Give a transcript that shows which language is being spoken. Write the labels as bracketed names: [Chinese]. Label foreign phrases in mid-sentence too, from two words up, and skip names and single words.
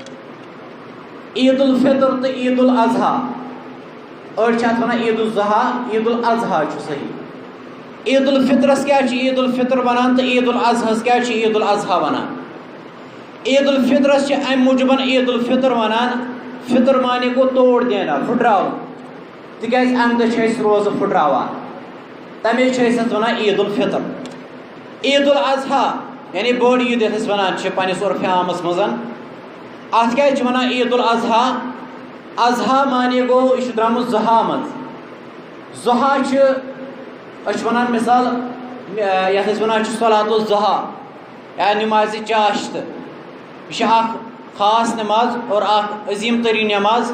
[Kashmiri] عید الفطر تو عید الاضحیٰ أڑۍ چھِ اتھ ونان عید الضحیٰ عید الاضحیٰ چھُ صحیح عید الفطرس کیا عید الفطر ونان تو عید الاضحیٰ کیا عید الاضحیٰ ونان عید الفطرس امہ موجوب عید الفطر ونان فطر معنی گو [Urdu] توڑ دینا [Kashmiri] پھٹراو تکیازِ امہ دۄہ چھِ أسۍ روزٕ پھٹراوان تمے چھِ أسۍ اتھ ونان عید الفطر عید الاضحیٰ یعنی بٔڑ عید یتھ أسۍ ونان چھِ پننِس عرفِ عامس منٛز اتھ کیٛازِ چھِ ونان عید الاضحیٰ اضحیٰ معنی گوٚو یہِ چھُ درٛامُت ضحیٰ منٛز ضحیٰ چھِ أسۍ چھِ ونان مثال یتھ أسۍ ونان چھِ صلات الضحیٰ یا نمازِ چاشتہٕ یہِ چھِ اکھ خاص نماز اور اکھ عظیٖم تریٖن نماز